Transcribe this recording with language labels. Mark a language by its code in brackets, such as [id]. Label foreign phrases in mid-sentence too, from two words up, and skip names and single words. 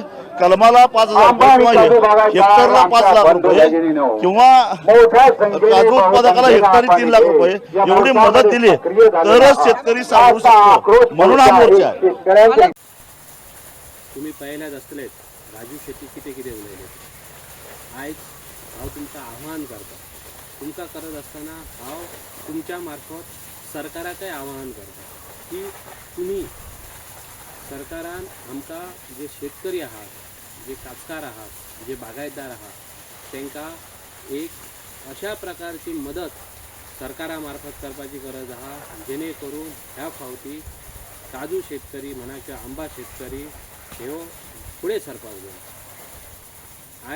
[mr] कलमाला 5,000 रुपये किंवा हेक्टरला 5 लाख रुपये किंवा काजू उत्पादकाला हेक्टरी 3 लाख रुपये एवढी मदत दिली तरच शेतकरी सावरू शकतो, म्हणून हा मोर्चा आहे। [kok] तुम्ही पाहिल्याच असतलेच राजू शेट्टी कितें उलयले। आयज हांव तुमकां आव्हान करता, तुमकां करत असताना हांव तुमच्या मार्फत सरकाराकय आवाहन करता की तुम्ही सरकारान आमकां जे शेतकरी आहात, जे कास्तकार आहात, जे बागायतदार आहात, तांकां एक अशा प्रकारची मदत सरकारा मार्फत करपाची गरज आहा जेणे करून ह्या फावटी काजू शेतकरी म्हणा किंवा आंबा शेतकरी ह्यो फुडें सरपाक जाय।